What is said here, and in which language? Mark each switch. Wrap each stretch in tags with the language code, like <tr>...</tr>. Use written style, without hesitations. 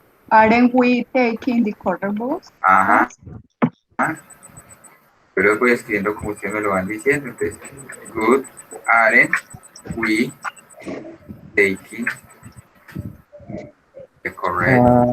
<en>Aren't we taking the color bus?</en> <es>Ajá. Pero voy escribiendo como ustedes me lo van diciendo.</es> <en>Entonces, good, aren't we taking the correct.</en>